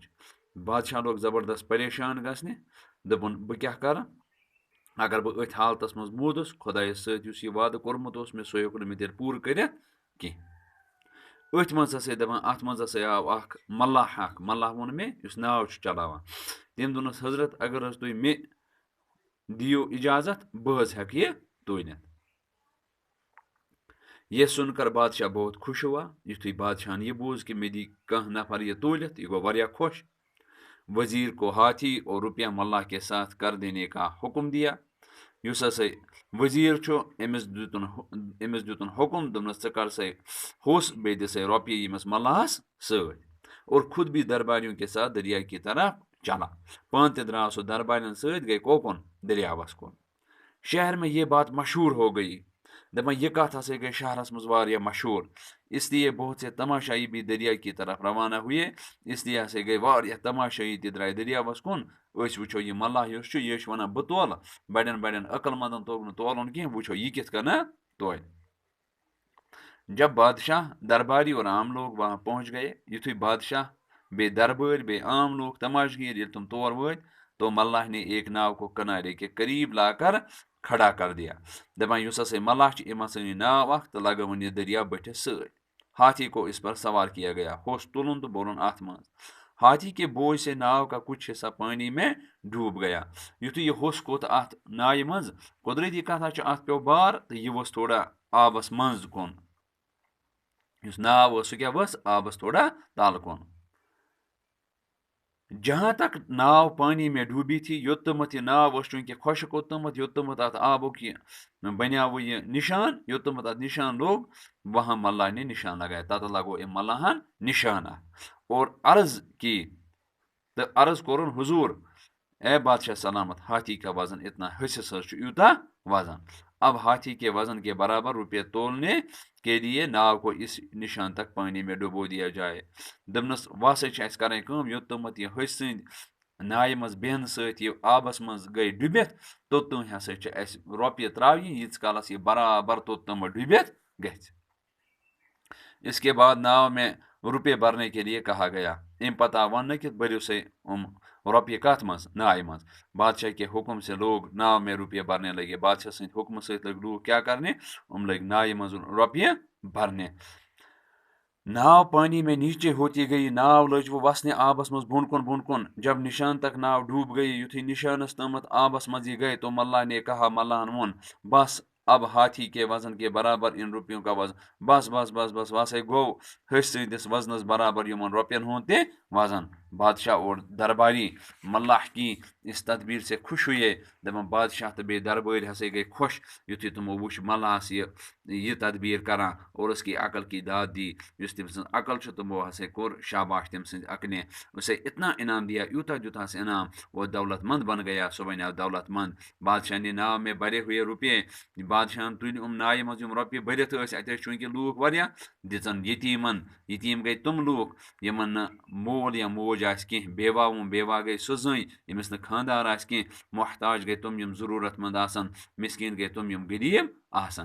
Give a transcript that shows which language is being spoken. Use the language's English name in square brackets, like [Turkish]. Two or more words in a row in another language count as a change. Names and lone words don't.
[Kashmiri] بادشاہ لوگ زبردست پریشان گژھنہِ دوٚپُن بہٕ کیٛاہ کرٕ اگر بہٕ أتھۍ حالتس منٛز موٗدُس خۄدایس سۭتۍ یُس یہِ وعدٕ کوٚرمُت اوس مےٚ سُہ ہیوٚک نہٕ مےٚ تیٚلہِ پوٗرٕ کٔرِتھ کینٛہہ. أتھۍ منٛز ہسا دپان اتھ منٛز ہسا آو اکھ ملح ووٚن مےٚ یُس ناو چھُ چلاوان. تٔمۍ دوٚپنس حضرت اگر حظ تُہۍ مےٚ دِیِو اجازت بہٕ حظ ہیٚکہٕ یہِ تُلِتھ. [Urdu] یہ سن کر بادشاہ بہت خوش ہوا. [Kashmiri] یُتھُے بادشاہن یہ بوٗز کہ مےٚ دی کانٛہہ نفر یہ تُلِتھ یہ گوٚو واریاہ خوش. [Urdu] وزیر کو ہاتھی اور روپیہ ملح کے ساتھ کر دینے کا حکم دیا. [Kashmiri] یُس ہسا وزیر چھُ أمِس دیُتُن حکم دوٚپنس ژٕ کر سا ہوٚس بیٚیہِ دِ سا رۄپیہِ ییٚمِس ملحس سۭتۍ [Urdu] اور خود بھی درباریوں کے ساتھ دریا کی طرف چلا. [Kashmiri] پانہٕ تہِ درٛاو سُہ دربارین سۭتۍ گٔے کوکُن دریاوس کُن. [Urdu] شہر میں یہ بات مشہور ہو گئی. [Kashmiri] دپان یہ کتھ ہسا گئی شہرس منٛز واریاہ مشہور. [Urdu] اس لیے بہت سے تماشائی بھی دریا کی طرف روانہ ہوئے. [Kashmiri] اس لیے ہسا گئی واریاہ تماشائی تہِ درٛاے دریاوس کُن. أسۍ وٕچھو یہِ ملح یُس چھُ یہِ چھُ ونان بہٕ تولہٕ. بڑٮ۪ن عقل مندن توٚگ نہٕ تولُن کینٛہہ. وٕچھو یہِ کِتھ کٔنۍ تولہِ. [Urdu] جب بادشاہ درباری اور عام لوگ وہاں پہنچ گئے. [Kashmiri] یُتھُے بادشاہ بیٚیہِ دربٲرۍ بیٚیہِ عام لوگ تماشگیر ییٚلہِ تِم تور وٲتۍ [Urdu] تو ملح نے ایک ناو کو کنارے کے قریب لا کر کھڑا کر دیا. [Kashmiri] دپان یُس ہسا ملح چھُ أمۍ ہسا نی ناو اکھ تہٕ لگٲوٕن یہِ دریا بٔٹھِس سۭتۍ. [Urdu] ہاتھی کو اس پر سوار کیا گیا. [Kashmiri] ہوٚس تُلُن تہٕ بوٚرُن اتھ منٛز. [Urdu] ہاتھی کے بوجھ سے ناؤ کا کچھ حصہ پانی میں ڈوب گیا. [Kashmiri] یُتھُے یہِ ہوٚس کھوٚت اتھ نایہِ منٛز قۄدرٔتی کتھا چھِ اتھ پیوٚو بار تہٕ یہِ ؤژھ تھوڑا آبس منٛز کُن. یُس ناو ٲس سُہ کیٛاہ ؤژھ آبس تھوڑا تل کُن. [Urdu] جہاں تک ناو پانی میں ڈوبی تھی [Kashmiri] یوٚت تامَتھ یہِ ناو ٲس چوٗنٛکہِ خۄشک اوٚتامَتھ یوٚت تامَتھ اتھ آبُک یہِ بنیاوٕ یہِ نِشان یوٚت تامَتھ اتھ نِشان لوٚگ [Urdu] وہاں ملح نے نشان لگایا. [Kashmiri] تتھ لگو أمۍ ملحن نشان اکھ [Urdu] اور عرض کی [Kashmiri] تہٕ عرض کوٚرُن حضوٗر اے بادشاہ سلامت [Urdu] ہاتھی کا وزن اتنا [Kashmiri] حصس حظ چھُ یوٗتاہ وزن. [Urdu] اب ہاتھی کے وزن کے برابر روپیہ تولنے کے لیے ناو کو اس نشان تک پانی میں ڈبو دیا جائے. [Kashmiri] دپنس وۄنۍ ہسا چھِ اَسہِ کرٕنۍ کٲم یوٚت تامَتھ یہِ ۂسۍ سٕنٛدۍ نایہِ منٛز بیہنہٕ سۭتۍ یہِ آبس منٛز گٔے ڈُبِتھ توٚتام ہسا چھِ اَسہِ رۄپیہِ ترٛاوٕنۍ ییٖتِس کالس یہِ برابر توٚت تامَتھ ڈُبِتھ گژھِ. [Urdu] اس کے بعد ناو میں روپے بھرنے کے لیے کہا گیا. [Kashmiri] امہِ پتہٕ آو وننہٕ کہ بٔرِو سا یِم رۄپیہِ کتھ منٛز نایہِ منٛز. [Urdu] بادشاہ کے حکم سے لوگ ناو میں روپیے بھرنے لگے. [Kashmiri] بادشاہ سٕنٛدِ حکمہٕ سۭتۍ لٔگۍ لوٗکھ کیٛاہ کرنہِ یِم لٔگۍ نایہِ منٛز رۄپیہِ بھرنہِ. [Urdu] ناو پانی میں نیچے ہوتی گئی. [Kashmiri] ناو لٔج وۄنۍ وسنہِ آبس منٛز بۄن کُن. [Urdu] جب نشان تک ناو ڈوب گئی [Kashmiri] یُتھُے نشانس تامَتھ آبس منٛز یہِ گئے [Urdu] تو ملح نے کہا [Kashmiri] ملحن ووٚن [Urdu] بس اب ہاتھی کے وزن کے برابر ان روپیوں کا وزن. [Kashmiri] بس بس بس بس وسے گوٚو ۂسۍ سٕنٛدِس وزنس برابر یِمن رۄپین ہُنٛد تہِ وزن. [Urdu] بادشاہ اور درباری ملح کی اس تدبیر سے خوش ہوئے. [Kashmiri] دپان بادشاہ تہٕ بیٚیہِ دربٲرۍ ہسا گٔے خۄش یُتھُے تِمو وُچھ ملحس یہِ تدبیر کران [Urdu] اور اس کی عقل کی داد دی. [Kashmiri] یُس تٔمۍ سٕنٛز عقل چھِ تِمو ہسا کوٚر شاباش تٔمۍ سٕنٛدِ عقلہِ. [Urdu] اسے اتنا انعام دیا [Kashmiri] یوٗتاہ دیُتہس انعام [Urdu] وہ دولت مند بن گیا. [Kashmiri] سُہ بنیو دولت مند. [Urdu] بادشاہ نے ناو میں بھرے ہوئے روپیے. [Kashmiri] بادشاہن تُلۍ یِم نایہِ منٛز یِم رۄپیہِ بٔرِتھ ٲسۍ اَتہِ ٲسۍ چوٗنٛکہِ لوٗکھ واریاہ دِژن یتیٖمن. یتیٖم گٔے تِم لوٗکھ یِمن نہٕ مول یا موج آسہِ کینٛہہ. بیوا گٔے سۄ زٔنۍ ییٚمِس نہٕ خانٛدار آسہِ کینٛہہ. محتاج گٔے تِم یِم ضروٗرت مند آسن. مسکیٖن گٔے تِم یِم غریٖب آسن.